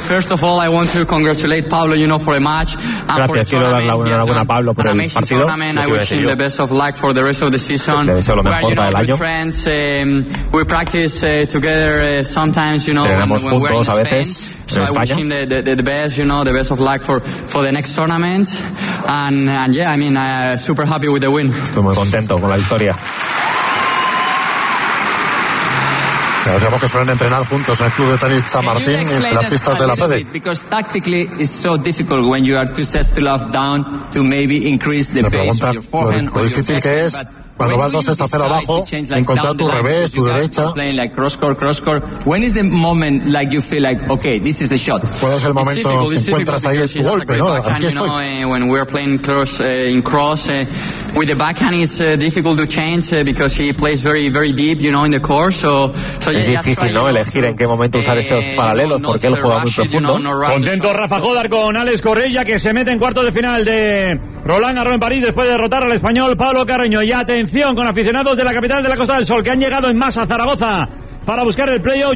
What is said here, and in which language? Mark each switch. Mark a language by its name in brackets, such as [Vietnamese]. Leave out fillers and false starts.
[English] First of all, I want to congratulate Pablo, you know, for a match. [Spanish] Gracias, quiero dar la enhorabuena a Pablo por el partido. [English] I wish him the best of luck for the rest of the season. [Spanish] Le deseo lo mejor para el año. [English] Friends, we practice together sometimes, you know, when we're in Spain. So I wish him the best, you know, the best of luck for the next tournament. And yeah, I mean, super happy with the win. [Spanish] Estoy muy contento con la victoria. Decíamos que suelen entrenar juntos en el club de tenis San Martín y en las pistas de la FEDE. [English] Because tactically it's so difficult when you are two sets to love down to maybe increase the pace with your forehand or your [Spanish] difícil que es. Cuando vas 2-0 abajo, encontrar tu revés, tu derecha. [English] Like cross-court. When is the moment like you feel like, okay, this is the shot? [Spanish] ¿Cuál es el momento que encuentras ahí tu golpe, no? Aquí estoy. [English] When we're playing cross, in cross, with the backhand it's difficult to change because he plays very, very deep, you know, in the court. So [Spanish] es difícil, ¿no? Elegir en qué momento usar esos paralelos porque él juega muy profundo. Contento Rafa Jodar con Alex Correia, que se mete en cuartos de final de Roland Garros en París después de derrotar al español Pablo Carreño. Y atención con aficionados de la capital de la Costa del Sol que han llegado en masa a Zaragoza para buscar el playoff.